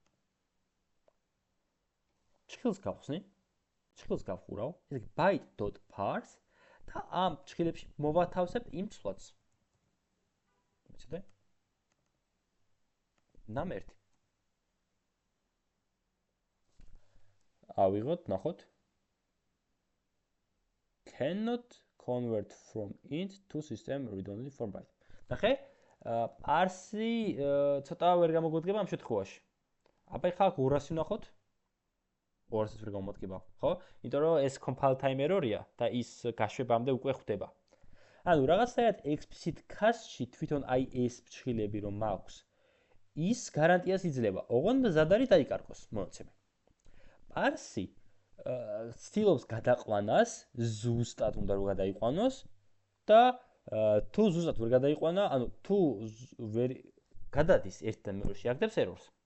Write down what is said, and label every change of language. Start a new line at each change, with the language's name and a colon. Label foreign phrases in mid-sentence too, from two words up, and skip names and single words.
Georgian: ჭრილს გავხსნი ჭრილს გავხურავ ესე იგი
English: byte dot parse
Georgian: და ამ ჭრილებში მოვათავსებ იმ სვლადს მიცოდე name1 ავიღოთ, ნახოთ.
English: Cannot convert from int to system read only for byte.
Georgian: ნახე, parse ცოტა ვერ გამოგვიდგება ამ შემთხვევაში. აბა ხა 200 ვნახოთ. 200-ს ვერ გამოდგება, ხო? იმიტომ რომ ეს
English: compile time error-ია
Georgian: და ის გაშვებამდე უკვე ხდება. ანუ რაღაცნაირად
English: explicit cast-ში
Georgian: თვითონ აი ეს ფრჩხილები რომ მაქვს, ის გარანტიას იძლევა. ოღონდ მზად არის დაიკარგოს მონაცემი. parse ცდილობს გადაყვანას, ზუსტად უნდა რომ გადაიყვანოს და თუ ზუსტად ვერ გადაიყვანა, ანუ თუ ვერ გადადის ერთთან მეორეში, აგდებს errors.